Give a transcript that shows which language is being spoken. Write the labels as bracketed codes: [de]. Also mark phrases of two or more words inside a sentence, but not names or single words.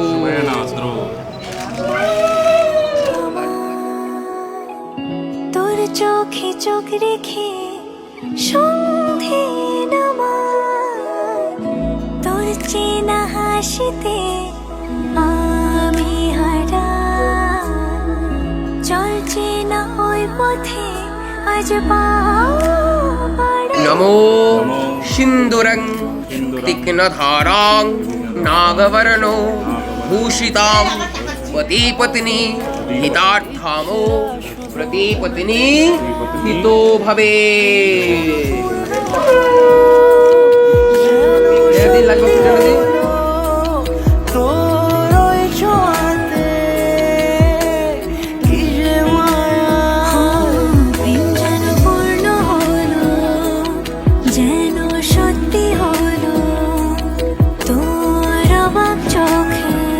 [bn] তোর চোখে চোখ রেখে সন্ধে নামায়, তোর চেনা হাসিতে আমি হারাই, চলছে না ওই পথে আজ পাও বাড়াই। [sa] नमो सिंदूरं तीक्ष्णधारां नागवर्णो भूषितां पतिपत्नी हितार्थामो प्रतिपत्नी हितो भवे। [bn] প্রেম যেন পূর্ণ হলো, যেন সত্যি হলো তোর অবাক চোখে।